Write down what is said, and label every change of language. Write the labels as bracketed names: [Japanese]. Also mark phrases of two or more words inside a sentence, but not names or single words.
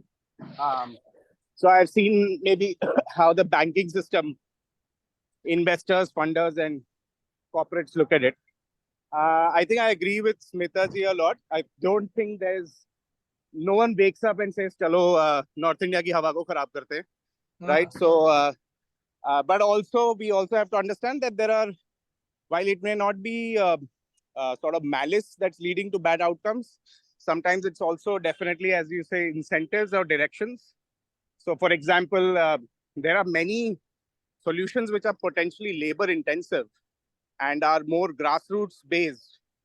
[English] So I've seen maybe how the banking system, investors, funders, and corporates look at it. I think I agree with Smita ji a lot. I don't think no one wakes up and says, "Chalo, [Hindi] North India की हवा को ख़राब करते हैं," [English] right? So, but also we also have to understand that while it may not be sort of malice that's leading to bad outcomes, sometimes it's also definitely, as you say, incentives or directions. So, for example, there are many solutions which are potentially labor intensive and are more grassroots based.